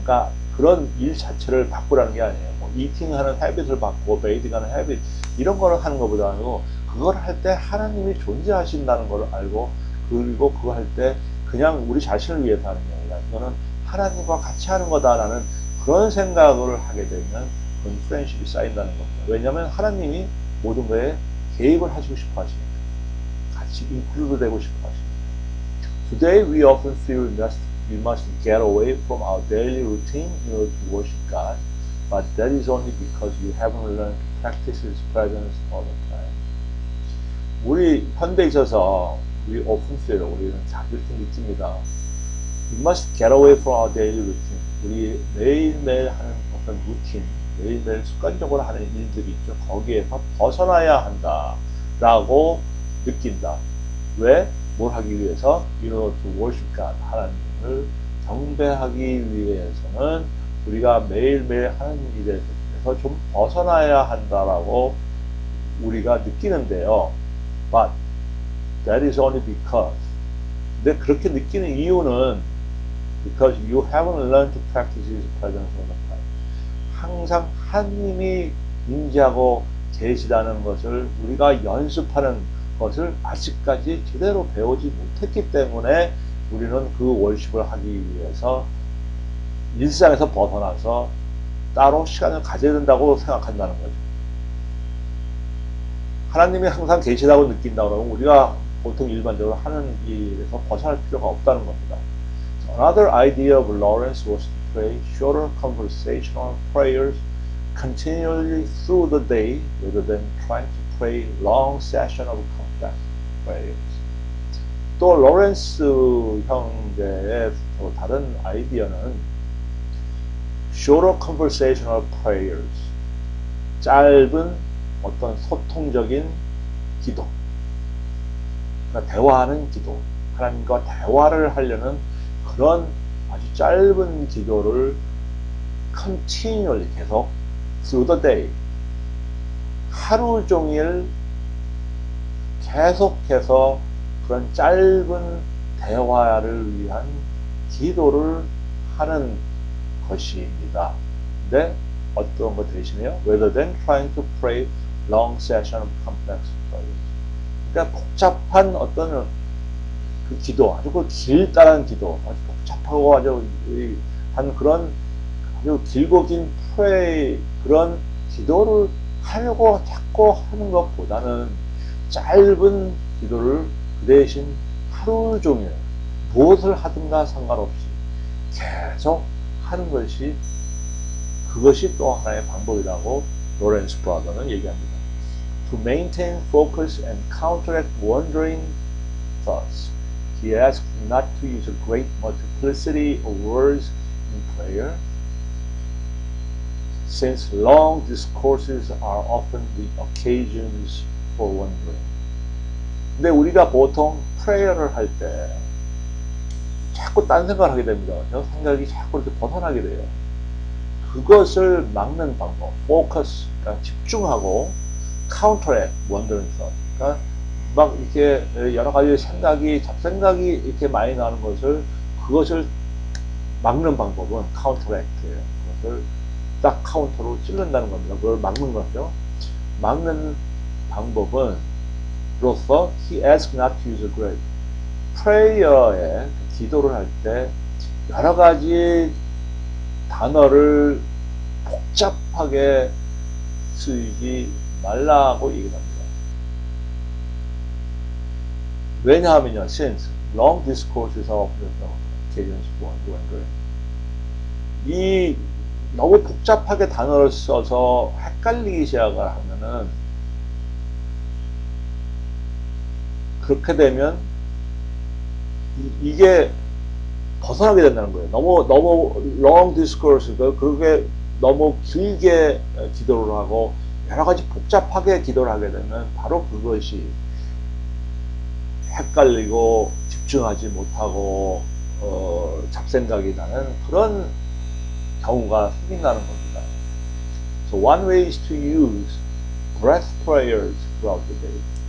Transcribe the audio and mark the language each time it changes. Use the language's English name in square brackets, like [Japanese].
[Korean] 그러니까 그런 일 자체를 바꾸라는 게 아니에요. 뭐 이팅하는 헤빗을 바꾸고 베이딩하는 헤빗 이런 거를 하는 것보다는 그걸 할 때 하나님이 존재하신다는 걸 알고, 그리고 그거 할 때 그냥 우리 자신을 위해서 하는 게 아니라 이거는 하나님과 같이 하는 거다라는 그런 생각을 하게 되면 그런 프렌십이 쌓인다는 겁니다. 왜냐하면 하나님이 모든 거에 개입을 하시고 싶어 하시니까, 같이 인클루드 되고 싶어 하시니까. [English] Today we often feel we must get away from our daily routine in order to worship God, but that is only because you haven't learned to practice His presence all the time. [Korean] 우리 현대에 있어서 [English] we often feel, [Korean] 우리는 자주 느낍니다. [English] We must get away from our daily routine. [Korean] 우리 매일매일 하는 어떤 루틴, 매일매일 습관적으로 하는 일들이 있죠. 거기에서 벗어나야 한다라고 느낀다. 왜? 뭘 하기 위해서? [English] In order to worship God. 하나님을 경배하기 위해서는 우리가 매일매일 하는 일에서 좀 벗어나야 한다라고 우리가 느끼는데요. But that is only because. [Korean] 근데 그렇게 느끼는 이유는 [English] because you haven't learned to practice His presence all the time. [Korean] 항상 하나님이 임재하고 계시다는 것을 우리가 연습하는 것을 아직까지 제대로 배우지 못했기 때문에 우리는 그 월십을 하기 위해서 일상에서 벗어나서 따로 시간을 가져야 된다고 생각한다는 거죠. 하나님이 항상 계시다고 느낀다 그러면 우리가 보통 일반적으로 하는 일에서 벗어날 필요가 없다는 겁니다. [English] Another idea of Lawrence was to pray shorter conversational prayers continually through the day rather than trying to pray long session of complex prayers. [Korean] 또 로렌스 형제의 또 다른 아이디어는 [English] shorter conversational prayers, [Korean] 짧은 어떤 소통적인 기도, 그러니까 대화하는 기도, 하나님과 대화를 하려는 그런 아주 짧은 기도를 continually 계속 [English] through the day, [Korean] 하루 종일 계속해서 그런 짧은 대화를 위한 기도를 하는 것입니다. 근데 어떤 것 대신에요? [English] Rather than trying to pray long session of complex prayers. [Korean] 그러니까 복잡한 어떤 그 기도, 아주 그 길다란 기도, 아주 복잡하고 아주 한 그런 아주 길고 긴 프레이, 그런 기도를 하려고 자꾸 하는 것보다는 짧은 기도를 그 대신 하루 종일 무엇을 하든가 상관없이 계속 하는 것이, 그것이 또 하나의 방법이라고 로렌스 브라더는 얘기합니다. [English] To maintain focus and counteract wandering thoughts, he asked not to use a great multiplicity of words in prayer, since long discourses are often the occasions for wandering. [Korean] 근데 우리가 보통 프레이어를 할 때 자꾸 딴 생각을 하게 됩니다. 저 생각이 자꾸 이렇게 벗어나게 돼요. 그것을 막는 방법, focus, 그러니까 집중하고, counteract, [English] wandering thought, [Korean] 그러니까 막 이렇게 여러 가지 생각이, 잡생각이 이렇게 많이 나는 것을, 그것을 막는 방법은 counteract예요. 그것을 딱 카운터로 찌른다는 겁니다. 그걸 막는 거죠. 막는 방법은, 로서 [English] he asked not to use a great. [Korean] 프레이어에 기도를 할 때 여러 가지 단어를 복잡하게 쓰지 말라고 얘기합니다. 왜냐하면요, [English] since long discourses are occasions for wandering. [Korean] 이 너무 복잡하게 단어를 써서 헷갈리기 시작을 하면은, 그렇게 되면 이게 벗어나게 된다는 거예요. 너무 [English] long discourse, [Korean] 그게 너무 길게 기도를 하고 여러 가지 복잡하게 기도를 하게 되면 바로 그것이 헷갈리고 집중하지 못하고 잡생각이 나는 그런 경우가 생긴다는 겁니다. [English] So one way is to use breath prayers throughout the day.